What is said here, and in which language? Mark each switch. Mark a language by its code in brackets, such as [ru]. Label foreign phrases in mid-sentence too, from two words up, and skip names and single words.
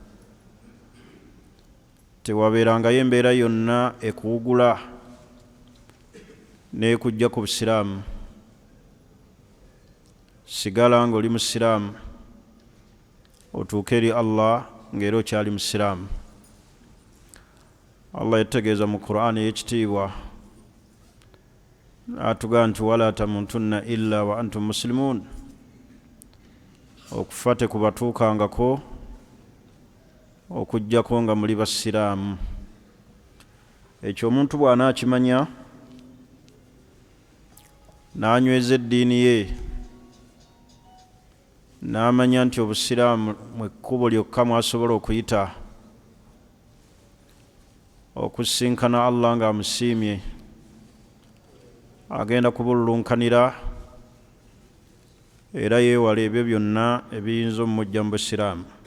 [lg] Tewabeerangayo embeera yonna ekuwugula n'ekujja ku busiraamu. Sigala nga oli musiraamu otuuke eri Allah ng'era okyali musiraamu. Allah yategeeza mu Qur'an ey'ekitiibwa n'atugamba nti [ar] ولا تموتن إلا وأنتم مسلمون, [lg] okufa tekubatuukangako okuggyako nga muli basiraamu. Ekyo omuntu bw'anaakimanya n'anyweza eddiini ye n'amanya nti obusiraamu mwe kkubo lyokka mwasobola okuyita okusinkana Allah ng'amusiimye, agenda kubululunkanira era yeewala ebyo byonna ebiyinza omujja mu busiraamu.